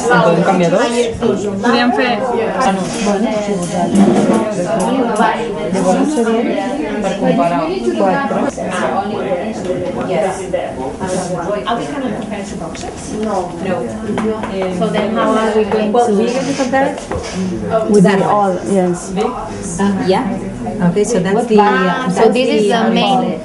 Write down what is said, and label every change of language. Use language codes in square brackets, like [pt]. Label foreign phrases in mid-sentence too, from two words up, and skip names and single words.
[ca] En podem canviar 2? Podríem fer... Llavors seria per comparar 4. [en] Are we going to compare two boxes? No. So then how are we going to compare it? With that all, yes. Yeah. Okay, so that's the. So this is the main.